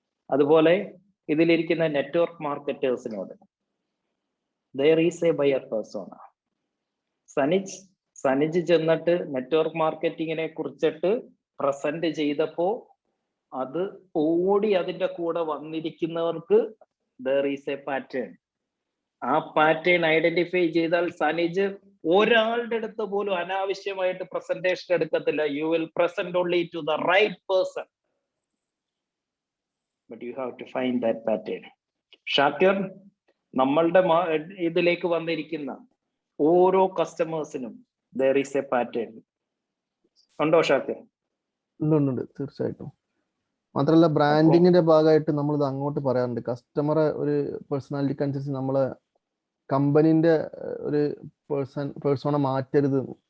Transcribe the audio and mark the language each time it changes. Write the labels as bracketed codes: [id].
[ml] അതുപോലെ ഇതിലിരിക്കുന്ന network മാർക്കറ്റേഴ്സിനോട് [en] there is a buyer persona. [ml] സനിജ് ചെന്നിട്ട് network മാർക്കറ്റിങ്ങിനെ കുറിച്ചിട്ട് പ്രസന്റ് ചെയ്തപ്പോ അത് ഓടി അതിന്റെ കൂടെ വന്നിരിക്കുന്നവർക്ക് [en] there is a pattern. [ml] ആ പാറ്റേൺ ഐഡന്റിഫൈ ചെയ്താൽ സനിജ് ഒരാളുടെ അടുത്ത് പോലും അനാവശ്യമായിട്ട് പ്രസന്റേഷൻ എടുക്കത്തില്ല. [en] You will present only to the right person. But you have to find that pattern. [ml] Shakir, നമ്മളുടെ ഇതിലേക്ക് വന്നിരിക്കുന്ന ഓരോ കസ്റ്റമേഴ്സിനും [en] there is a pattern. [ml] ഉണ്ടോ ഷാക്കിർ? ഉണ്ട്, തീർച്ചയായിട്ടും. മാത്രമല്ല ബ്രാൻഡിങ്ങിന്റെ ഭാഗമായിട്ട് നമ്മൾ ഇത് അങ്ങോട്ട് പറയാറുണ്ട്. കസ്റ്റമറെ ഒരു പേഴ്സണാലിറ്റിക്ക് അനുസരിച്ച് നമ്മളെ കമ്പനിന്റെ ഒരു പേഴ്സോണ മാറ്റരുത്.